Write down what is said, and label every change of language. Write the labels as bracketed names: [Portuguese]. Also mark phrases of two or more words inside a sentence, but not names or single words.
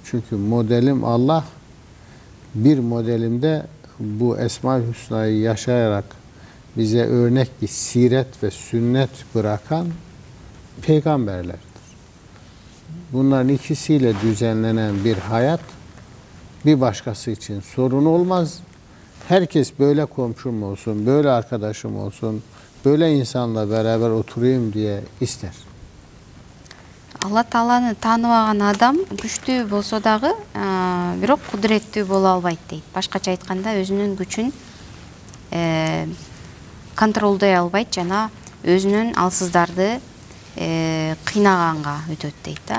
[Turkish] Çünkü modelim Allah, bir modelimde bu Esma-i Hüsna'yı yaşayarak bize örnek bir siret ve sünnet bırakan peygamberlerdir. Bunların ikisiyle düzenlenen bir hayat bir başkası için sorun olmaz. Herkes böyle komşum olsun, böyle arkadaşım olsun, böyle insanla beraber oturayım diye ister. [Kyrgyz] Алла Тааланы тааныбаган адам күчтүү болсо дагы, бирок кудуреттүү боло албайт дейт. Башкача айтканда, өзүнүн күчүн контролдой албайт жана өзүнүн алсыздарды кыйнаганга өтөт дейт да.